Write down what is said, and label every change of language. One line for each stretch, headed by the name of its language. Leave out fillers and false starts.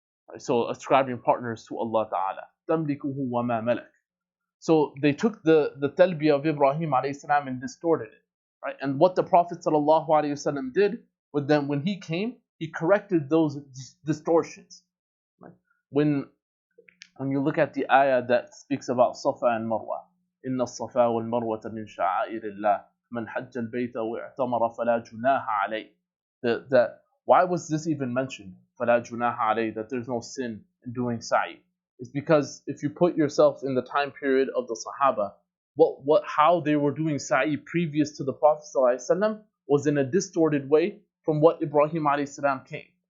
English: Right? So ascribing partners to Allah Ta'ala.
Arabic: تَمْلِكُهُ وَمَا مَلَكَ.
English: So they took the talbiyah of Ibrahim alayhi salam and distorted it. Right? And what the Prophet Sallallahu Alaihi Wasallam did with them when he came, he corrected those distortions. Right? When you look at the ayah that speaks about Safa and Marwa,
Arabic: إِنَّ الصَّفَا وَالْمَرْوَةَ مِنْ شَعَائِرِ اللَّهِ مَنْ حَجَّ الْبَيْتَ وَاعْتَمَرَ فَلَا جُنَاحَ عَلَيْهِ.
English: That why was this even mentioned?
Arabic: فَلَا جُنَاحَ عَلَيْهِ,
English: that there's no sin in doing sa'i. It's because if you put yourself in the time period of the Sahaba, how they were doing sa'i previous to the Prophet ﷺ was in a distorted way from what Ibrahim ﷺ came.